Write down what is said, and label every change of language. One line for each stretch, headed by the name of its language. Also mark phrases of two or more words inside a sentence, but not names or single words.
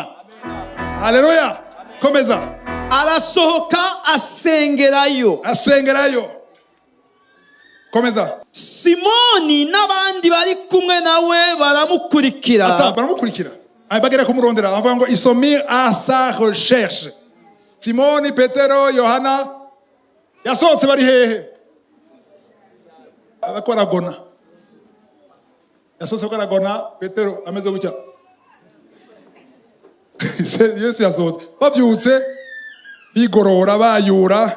Rundi: Haleluya. Komeza. Arasohoka asengerayo. Komeza. Simoni n'abandi bari kumwe nawe baramukurikira. Baramukurikira. Bagera kumurondera bavuga ngo isomir
French: à sa recherche.
Rundi: Simoni, Petero, Yohana yasohotse bari hehe? Abakoragona. Yasohotse koragona, Petero ameze gutya. Yesu yasohotse. Bavyutse bigorora bayura.